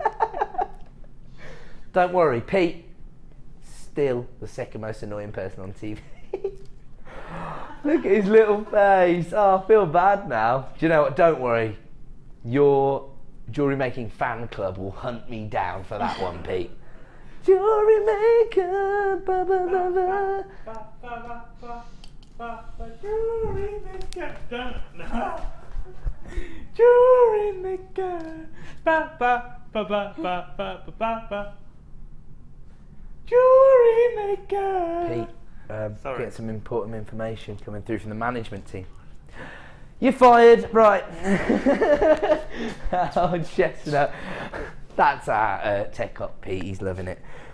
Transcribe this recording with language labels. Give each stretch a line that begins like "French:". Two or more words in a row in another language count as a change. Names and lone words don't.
English: Don't worry, Pete, still the second most annoying person on TV. Look at his little face. Oh, I feel bad now. Do you know what? Don't worry. Your jewellery making fan club will hunt me down for that one, Pete. Jewellery maker, ba ba ba ba. Jewellery maker, jewellery maker, ba ba ba ba ba ba ba ba. Jewellery maker. Pete. Get some important information coming through from the management team. You're fired, right? Oh, Chestnut. That's our tech op, Pete. He's loving it.